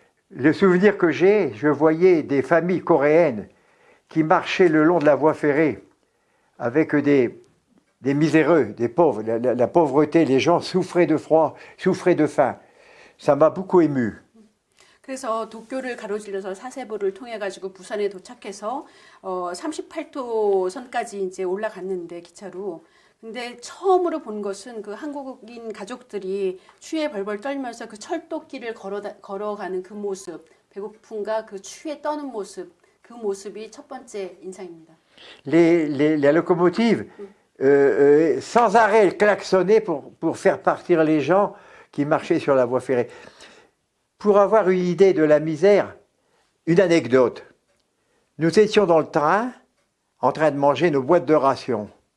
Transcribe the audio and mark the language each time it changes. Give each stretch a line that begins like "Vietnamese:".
French: Le souvenir que j'ai, je voyais des familles coréennes qui marchaient le long de la voie ferrée avec des miséreux, des pauvres, la pauvreté, les gens souffraient de froid, souffraient de faim. Ça m'a beaucoup ému.
Korean: 그래서 도쿄를 가로질러서 사세보를 통해 가지고 부산에 도착해서 38도 선까지 이제 올라갔는데 기차로. 근데 처음으로 본 것은 그 한국인 가족들이 추위에 벌벌 떨면서 그 철도길을 걸어가는 그 모습, 배고픔과 그 추위에 떠는 모습, 그 모습이 첫 번째 인상입니다.
French: La locomotive, sans arrêt, elle klaxonnait pour faire partir les gens qui marchaient sur la voie ferrée. Pour avoir une idée de la misère, une anecdote. Nous étions dans le train, en train de manger nos boîtes de rations.